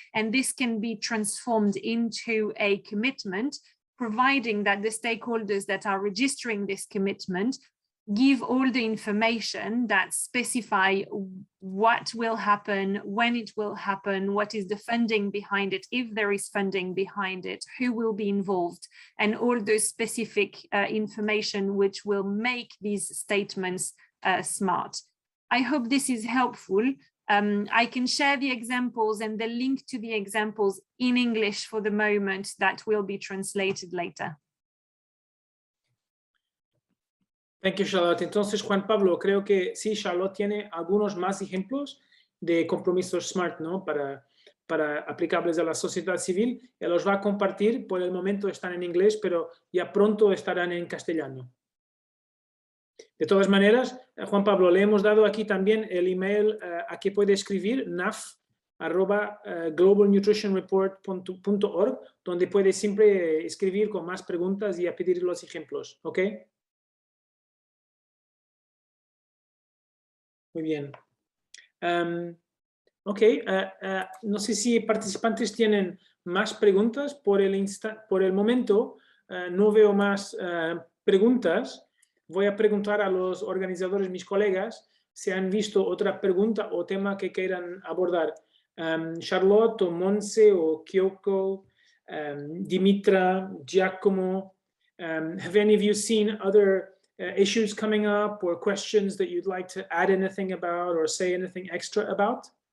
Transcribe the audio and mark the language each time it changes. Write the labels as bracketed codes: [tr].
[en] And this can be transformed into a commitment, providing that the stakeholders that are registering this commitment give all the information that specify what will happen, when it will happen, what is the funding behind it, if there is funding behind it, who will be involved, and all those specific information which will make these statements smart. I hope this is helpful. I can share the examples and the link to the examples in English for the moment that will be translated later. Thank you, Charlotte. [es] Entonces, Juan Pablo, creo que sí, Charlotte tiene algunos más ejemplos de compromisos SMART, ¿no? Para aplicables a la sociedad civil. Él los va a compartir, por el momento están en inglés, pero ya pronto estarán en castellano. De todas maneras, Juan Pablo, le hemos dado aquí también el email a que puede escribir, naf@globalnutritionreport.org, donde puede siempre escribir con más preguntas y a pedir los ejemplos, ¿ok? Muy bien. Ok, no sé si participantes tienen más preguntas. Por el momento no veo más preguntas. Voy a preguntar a los organizadores, mis colegas, si han visto otra pregunta o tema que quieran abordar. [en] Charlotte o Monse o Kyoko, Dimitra, Giacomo, have any of you seen other issues coming up or questions that you'd like to add anything about or say anything extra about?